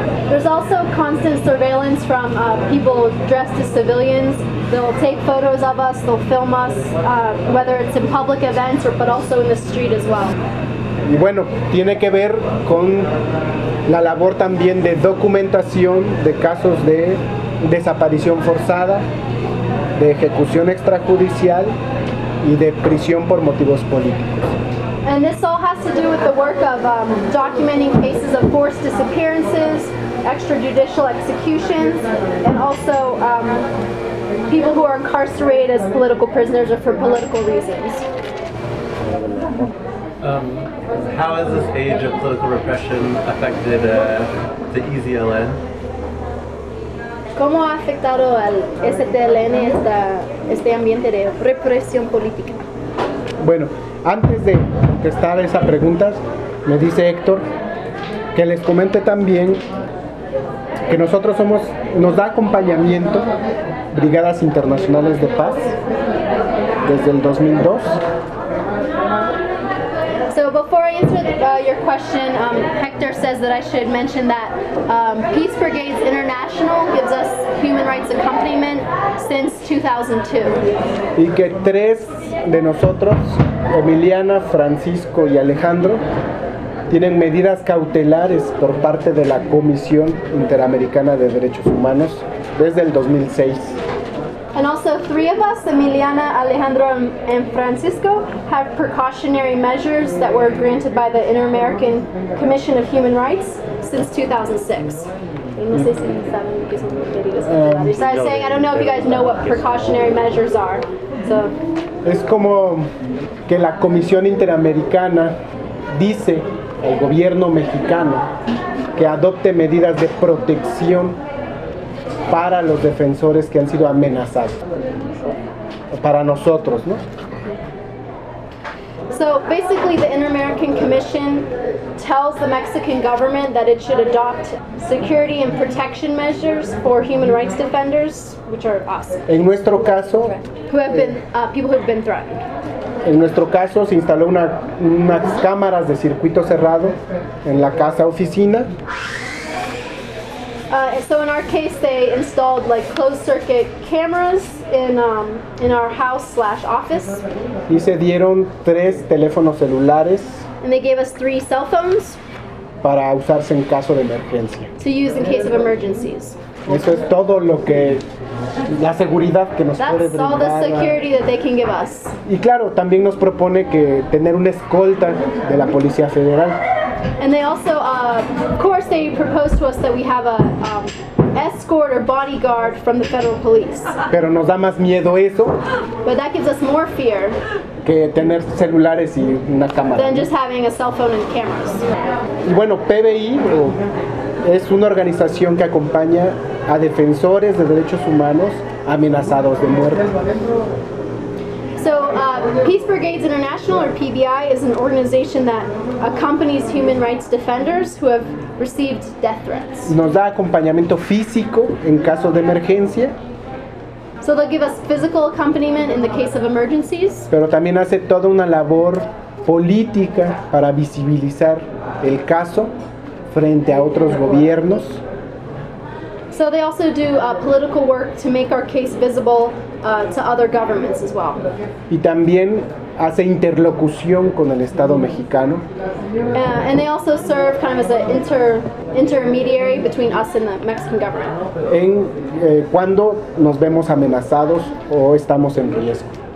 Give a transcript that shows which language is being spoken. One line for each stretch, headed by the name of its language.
English: There's also constant surveillance from people dressed as civilians. They'll take photos of us, they'll film us, whether it's in public events or but also in the street as well.
Spanish: Y bueno, tiene que ver con la labor también de documentación de casos de desaparición forzada, de ejecución extrajudicial y de prisión por motivos políticos.
English: And this all has to do with the work of documenting cases of forced disappearances, extrajudicial executions, and also people who are incarcerated as political prisoners or for political reasons. How has this age of political repression affected the EZLN?
Spanish: ¿Cómo ha afectado al STLN este ambiente de represión política? Bueno, antes de contestar esas preguntas, me dice Héctor que les comente también que nosotros somos, nos da acompañamiento Brigadas Internacionales de Paz desde el 2002.
English: So before I answer your question, Hector says that I should mention that Peace Brigades International gives us human rights accompaniment since 2002.
Spanish: Y que tres de nosotros, Emiliana, Francisco y Alejandro, tienen medidas cautelares por parte de la Comisión Interamericana de Derechos Humanos desde el 2006.
English: And also three of us, Emiliana, Alejandro, and Francisco, have precautionary measures that were granted by the Inter-American Commission of Human Rights since 2006. So I was saying, I don't know if you guys know what precautionary measures are. So.
Spanish: Es como que la Comisión Interamericana dice al gobierno mexicano que adopte medidas de protección para los defensores que han sido amenazados, para nosotros, ¿no?
English: So basically the Inter-American Commission tells the Mexican government that it should adopt security and protection measures for human rights defenders, which are us.
Spanish: En nuestro caso,
English: who have been people who have been threatened.
Spanish: En nuestro caso se instaló unas cámaras de circuito cerrado en la casa oficina.
English: So in our case, they installed like closed circuit cameras in our house/office.
Spanish: Y se dieron tres teléfonos celulares.
English: And they gave us three cell phones.
Spanish: Para usarse en caso de emergencia.
English: To use in case of emergencies.
Spanish: Eso es todo lo que la seguridad que nos
English: That's
Spanish: puede brindar.
English: That's all the security that they can give us.
Spanish: Y claro, también nos propone que tener una escolta de la Policía Federal.
English: And they also, of course, they proposed to us that we have a escort or bodyguard from the federal police.
Spanish: Pero nos da más miedo eso.
English: But that gives us more fear.
Spanish: Que tener celulares y una cámara.
English: Than just having a cell phone and cameras.
Spanish: Y bueno, PBI es una organización que acompaña a defensores de derechos humanos amenazados de muerte.
English: So Peace Brigades International, or PBI, is an organization that accompanies human rights defenders who have received death threats.
Spanish: Nos da acompañamiento físico en caso de emergencia.
English: So they'll give us physical accompaniment in the case of emergencies.
Spanish: Pero también hace toda una labor política para visibilizar el caso frente a otros gobiernos.
English: So they also do political work to make our case visible to other governments as well.
Spanish: Y también hace interlocución con el Estado mexicano.
English: And they also serve kind of as an intermediary between us and the Mexican government.
Spanish: En cuando nos vemos amenazados o estamos en riesgo.